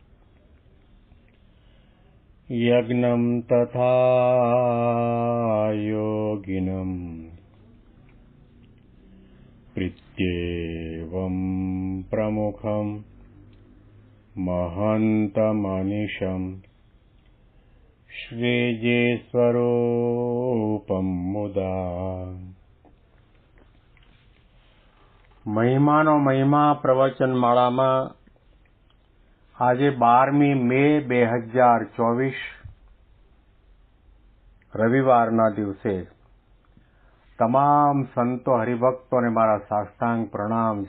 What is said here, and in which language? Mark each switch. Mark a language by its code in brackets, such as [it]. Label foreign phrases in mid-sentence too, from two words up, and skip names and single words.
[sa] यज्ञं तथा योगिनं प्रीत्येवं प्रमुखं महन्तमनिशं श्रीजीस्वरूपं मुदा। [gu] મહિમાનો મહિમા પ્રવચન માળામાં આજે 12મી મે 2024 રવિવારના દિવસે તમામ સંતો હરિભક્તોને મારા સાષ્ટાંગ પ્રણામ.